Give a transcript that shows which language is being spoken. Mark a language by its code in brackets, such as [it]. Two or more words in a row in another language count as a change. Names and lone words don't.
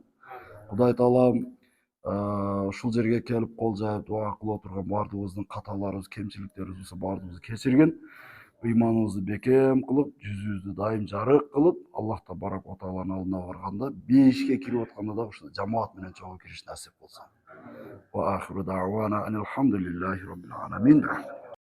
[ky] Кудай Таалам ушул жерге келип кол жайып дуа кылып отурган бардыгыбыздын каталарыбыз, кемчиликтерибиз болсо бардыгыбызды кечиргин. Ыйманыбызды бекем кылып, жүзүбүздү дайым жарык кылып, [ar] الله تبارك وتعالى [ky] алдына барганда, бейишке кирип атканда да ушул жамаат менен чогуу кириш насип болсун. [ar] وآخر دعوانا أن الحمد لله رب العالمين.